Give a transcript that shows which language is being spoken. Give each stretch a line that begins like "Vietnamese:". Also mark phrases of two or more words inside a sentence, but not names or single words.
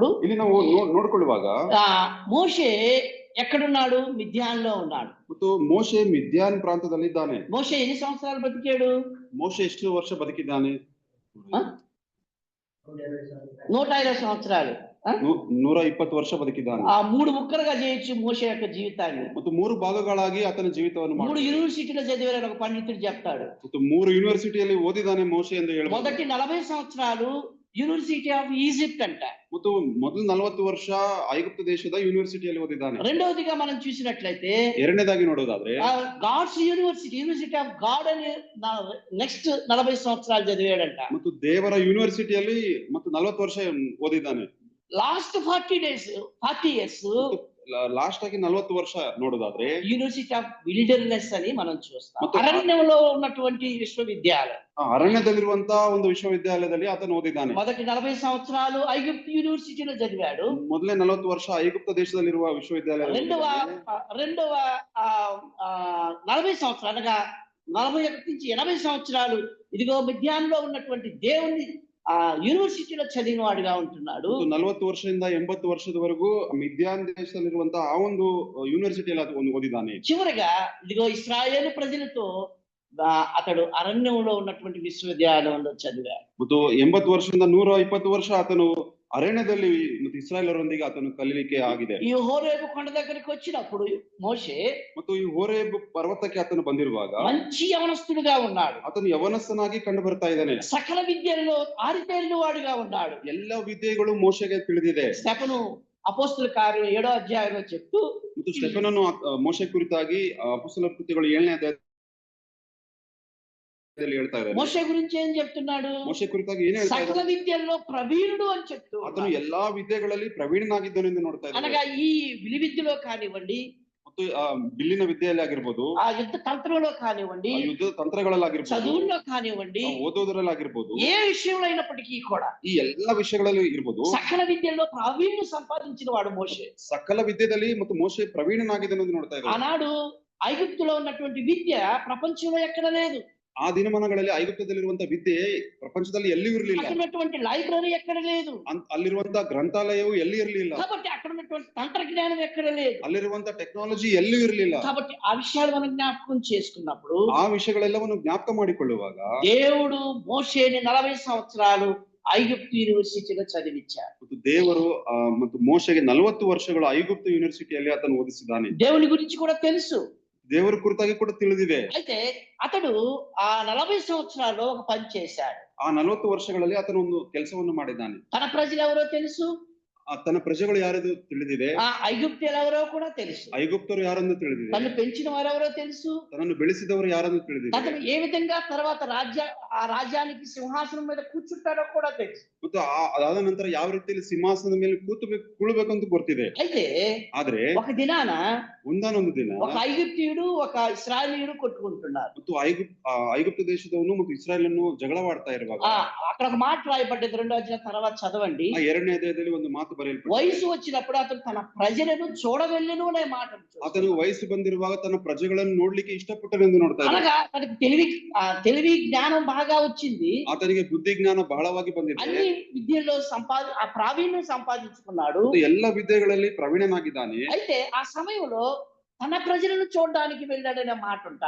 Kannada: ಇಲ್ಲಿ ನಾವು ನೋಡ್ಕೊಳ್ಳುವಾಗ
Telugu: మోషే ఎక్కడున్నాడు? మిద్యాన్లో ఉన్నాడు.
Kannada: ಮತ್ತು ಮೋಶೆ ಮಿದ್ಯಾನ್ ಪ್ರಾಂತದಲ್ಲಿದ್ದಾನೆ.
Telugu: మోషే ఎన్ని సంవత్సరాలు బతికాడు?
Kannada: ಮೋಶೆ ಎಷ್ಟು ವರ್ಷ ಬದುಕಿದ್ದಾನೆ?
Telugu: 120 సంవత్సరాలు.
Kannada: 120 ವರ್ಷ ಬದುಕಿದ್ದಾನೆ.
Telugu: 3 ముక్కలుగా చేయొచ్చు మోషే యొక్క జీవితాన్ని.
Kannada: ಮತ್ತು 3 ಭಾಗಗಳಾಗಿ ಆತನ ಜೀವಿತವನ್ನು
Telugu: 3 యూనివర్సిటీలో చదివారని ఒక పండితుడు చెప్తాడు.
Kannada: ಮತ್ತು 3 ಯೂನಿವರ್ಸಿಟಿಯಲ್ಲಿ ಓದಿದ್ದಾನೆ ಮೋಶೆ ಎಂದು ಹೇಳಬಹುದು.
Telugu: మొదటి 40 సంవత్సరాలు
English: University of Egypt
Telugu: అంట.
Kannada: ಮತ್ತು ಮೊದಲು 40 ವರ್ಷ ಐಗುಪ್ತ ದೇಶದ ಯೂನಿವರ್ಸಿಟಿಯಲ್ಲಿ ಓದಿದ್ದಾನೆ.
Telugu: రెండవదిగా మనం చూసినట్లయితే
Kannada: ಎರಡನೇದಾಗಿ ನೋಡೋದಾದ್ರೆ
English: God's University of God
Telugu: అని నెక్స్ట్ 40 సంవత్సరాలు చదివాడంట.
Kannada: ಮತ್ತು ದೇವರ ಯೂನಿವರ್ಸಿಟಿಯಲ್ಲಿ ಮತ್ತು 40 ವರ್ಷ ಓದಿದ್ದಾನೆ.
English: Last 40 years
Kannada: లాస్ట్ ఆಗಿ 40 ವರ್ಷ ನೋಡೋದಾದ್ರೆ
English: University of Wilderness
Telugu: అని మనం చూస్తాం. అరణ్యంలో ఉన్నటువంటి విశ్వవిద్యాలయం,
Kannada: ಅರಣ್ಯದಲ್ಲಿರುವಂತಹ ಒಂದು ವಿಶ್ವವಿದ್ಯಾಲಯದಲ್ಲಿ ಆತನು ಓದಿದ್ದಾನೆ.
Telugu: మొదటి 40 సంవత్సరాలు ఐగుప్తు యూనివర్సిటీలో చదివాడు.
Kannada: ಮೊದಲೇ 40 ವರ್ಷ ಐಗುಪ್ತ ದೇಶದಲ್ಲಿರುವ ವಿಶ್ವವಿದ್ಯಾಲಯ.
Telugu: రెండవ 40 సంవత్సరాలు అనగా 41 నుంచి 80 సంవత్సరాలు ఇదిగో మిద్యాన్లో ఉన్నటువంటి దేవుని యూనివర్సిటీలో చదివిన వాడిగా ఉంటున్నాడు.
Kannada: 40 ವರ್ಷದಿಂದ 80 ವರ್ಷದವರೆಗೂ ಮಿದ್ಯಾನ್ ದೇಶದಲ್ಲಿರುವಂತಹ ಆ ಒಂದು ಯೂನಿವರ್ಸಿಟಿಯಲ್ಲಿ ಓದಿದ್ದಾನೆ.
Telugu: చివరిగా ఇదిగో ఇశ్రాయేలు ప్రజలతో అతడు అరణ్యంలో ఉన్నటువంటి విశ్వవిద్యాలయంలో చదివాడు.
Kannada: ಮತ್ತು 80 ವರ್ಷದಿಂದ 120 ವರ್ಷ ಆತನು ಅರಣ್ಯದಲ್ಲಿ ಮತ್ತು ಇಸ್ರಾಯೇಲರೊಂದಿಗೆ ಆತನು ಕಲೀಲಿಕ್ಕೆ ಆಗಿದೆ.
Telugu: ఈ హోరేబు కొండ దగ్గరికి వచ్చినప్పుడు మోషే
Kannada: ಮತ್ತು ಈ ಹೋರೇಬ್ ಪರ್ವತಕ್ಕೆ ಆತನು ಬಂದಿರುವಾಗ
Telugu: మంచి యవనస్తుడుగా ఉన్నాడు.
Kannada: ಆತನು ಯವನಸ್ಥನಾಗಿ ಕಂಡು ಬರ್ತಾ ಇದ್ದಾನೆ.
Telugu: సకల విద్యల్లో ఆరితేరిన వాడుగా ఉన్నాడు.
Kannada: ಎಲ್ಲ ವಿದ್ಯೆಗಳು ಮೋಶೆಗೆ ತಿಳಿದಿದೆ.
Telugu: స్టెఫను అపోస్తుల కార్యం 7వ అధ్యాయంలో చెప్తూ
Kannada: ಮತ್ತು ಸ್ಟೆಫನನು ಮೋಶೆ ಕುರಿತಾಗಿ ಅಪೊಸ್ತಲರ ಕೃತ್ಯಗಳು 7ನೇ ಅಧ್ಯಾಯದಲ್ಲಿ ಹೇಳ್ತಾ ಇದ್ದಾರೆ.
Telugu: మోషే గురించి ఏం చెప్తున్నాడు?
Kannada: ಮೋಶೆ ಕುರಿತಾಗಿ ಏನ್ ಹೇಳ್ತಾ
Telugu: సకల
Kannada: ಇದ್ದಾರೆ?
Telugu: విద్యల్లో ప్రవీణుడు అని చెప్తూ
Kannada: ಆತನು ಎಲ್ಲಾ ವಿದ್ಯೆಗಳಲ್ಲಿ ಪ್ರವೀಣನಾಗಿದ್ದನು ಎಂದು ನೋಡ್ತಾ ಇದ್ದಾರೆ.
Telugu: అనగా ఈ విలువిద్యలో కానివ్వండి,
Kannada: ಮತ್ತು ಆ ಬಿಲ್ಲಿನ ವಿದ್ಯೆಯಲ್ಲಿ ಆಗಿರ್ಬೋದು,
Telugu: ఆ యుద్ధ తంత్రంలో కానివ్వండి,
Kannada: ಆ ಯುದ್ಧ ತಂತ್ರಗಳಲ್ಲಾಗಿರ್ಬೋದು,
Telugu: చదువుల్లో కానివ్వండి,
Kannada: ಓದೋದ್ರಲ್ಲಾಗಿರ್ಬೋದು,
Telugu: ఏ విషయంలో అయినప్పటికీ కూడా
Kannada: ಈ ಎಲ್ಲಾ ವಿಷಯಗಳಲ್ಲಿ ಇರ್ಬೋದು,
Telugu: సకల విద్యల్లో ప్రావీణ్యం సంపాదించిన వాడు మోషే.
Kannada: ಸಕಲ ವಿದ್ಯೆದಲ್ಲಿ ಮತ್ತು ಮೋಶೆ ಪ್ರವೀಣನಾಗಿದ್ದನು ಎಂದು ನೋಡ್ತಾ ಇದ್ದಾರೆ.
Telugu: ఆనాడు ఐగుప్తులో ఉన్నటువంటి విద్య ప్రపంచంలో ఎక్కడ లేదు.
Kannada: ಆ ದಿನಮಾನಗಳಲ್ಲಿ ಐಗುಪ್ತದಲ್ಲಿರುವಂತ ವಿದ್ಯೆ ಪ್ರಪಂಚದಲ್ಲಿ ಎಲ್ಲಿಯೂ ಇರಲಿಲ್ಲ.
Telugu: అక్కడ ఉన్నటువంటి లైబ్రరీ ఎక్కడ లేదు.
Kannada: ಅಲ್ಲಿರುವಂತ ಗ್ರಂಥಾಲಯವು ಎಲ್ಲಿ ಇರಲಿಲ್ಲ.
Telugu: కాబట్టి అక్కడ ఉన్నటువంటి తంత్రజ్ఞానం ఎక్కడ లేదు.
Kannada: ಅಲ್ಲಿರುವಂತ ಟೆಕ್ನಾಲಜಿ ಎಲ್ಲಿಯೂ ಇರಲಿಲ್ಲ.
Telugu: కాబట్టి ఆ విషయాలు మనం ಜ್ಞಾಪకం చేసుకున్నప్పుడు
Kannada: ಆ ವಿಷಯಗಳೆಲ್ಲವನ್ನು ಜ್ಞಾಪಕ ಮಾಡಿಕೊಳ್ಳುವಾಗ
Telugu: దేవుడు మోషేని 40 సంవత్సరాలు ఐగుప్తు యూనివర్సిటీలో చదివించాడు.
Kannada: ಮತ್ತು ದೇವರು ಮತ್ತು ಮೋಶೆಗೆ 40 ವರ್ಷಗಳು ಐಗುಪ್ತ ಯೂನಿವರ್ಸಿಟಿಯಲ್ಲಿ ಆತನು ಓದಿಸಿದ್ದಾನೆ.
Telugu: దేవుని గురించి కూడా తెలుసు.
Kannada: ದೇವರ ಕುರಿತಾಗಿ ಕೂಡ ತಿಳಿದಿದೆ.
Telugu: అయితే అతడు ఆ 40 సంవత్సరాల్లో ఒక పని చేశాడు.
Kannada: ಆ 40 ವರ್ಷಗಳಲ್ಲಿ ಆತನು ಒಂದು ಕೆಲಸವನ್ನು ಮಾಡಿದ್ದಾನೆ.
Telugu: తన ప్రజలు ఎవరో తెలుసు.
Kannada: ತನ್ನ ಪ್ರಜೆಗಳು ಯಾರೆಂದು ತಿಳಿದಿದೆ.
Telugu: ఆ ఐగుప్తులు ఎవరో కూడా తెలుసు.
Kannada: ಐಗುಪ್ತರು ಯಾರೆಂದು ತಿಳಿದಿದೆ.
Telugu: తను పెంచిన వారు ఎవరో తెలుసు.
Kannada: ತನ್ನನ್ನು ಬೆಳೆಸಿದವರು ಯಾರೆಂದು ತಿಳಿದಿದೆ.
Telugu: అతను ఏ విధంగా తర్వాత ఆ రాజ్యానికి సింహాసనం మీద కూర్చుంటాడో కూడా తెలుసు.
Kannada: ಮತ್ತು ಅದಾದ ನಂತರ ಯಾವ ರೀತಿಯಲ್ಲಿ ಸಿಂಹಾಸನದ ಮೇಲೆ ಕೂಳಬೇಕಂತ ಗೊತ್ತಿದೆ.
Telugu: అయితే
Kannada: ಆದ್ರೆ
Telugu: ఒక దినాన
Kannada: ಒಂದಾನೊಂದು ದಿನ
Telugu: ఒక ఐగుప్తీయుడు ఒక ఇశ్రాయేలీయుడు కొట్టుకుంటున్నారు.
Kannada: ಮತ್ತು ಐಗುಪ್ತ ದೇಶದವನು ಮತ್ತು ಇಸ್ರಾಯೇಲನ್ನು ಜಗಳವಾಡ್ತಾ ಇರುವಾಗ
Telugu: అక్కడ ఒక మాట రాయబడ్డది. 2వ అధ్యాయం తర్వాత చదవండి.
Kannada: ಆ 2ನೇ ಅಧ್ಯಾಯದಲ್ಲಿ ಒಂದು ಮಾತು ಬರೆಯಲ್ಪಟ್ಟಿದೆ.
Telugu: వయసు వచ్చినప్పుడు అతను తన ప్రజలను చూడవెళ్ళను అనే మాట.
Kannada: ಆತನು ವಯಸ್ಸು ಬಂದಿರುವಾಗ ತನ್ನ ಪ್ರಜೆಗಳನ್ನು ನೋಡ್ಲಿಕ್ಕೆ ಇಷ್ಟಪಟ್ಟನೆಂದು ನೋಡ್ತಾ ಇದ್ದಾನೆ.
Telugu: అనగా తనకి తెలివి జ్ఞానం బాగా వచ్చింది.
Kannada: ಆತನಿಗೆ ಬುದ್ಧಿ ಜ್ಞಾನ ಬಹಳವಾಗಿ ಬಂದಿದೆ.
Telugu: అన్ని విద్యల్లో ఆ ప్రావీణ్యం సంపాదించుకున్నాడు.
Kannada: ಎಲ್ಲ ವಿದ್ಯೆಗಳಲ್ಲಿ ಪ್ರವೀಣನಾಗಿದ್ದಾನೆ.
Telugu: అయితే ఆ సమయంలో తన ప్రజలను చూడడానికి వెళ్ళాడనే మాట ఉంటావు.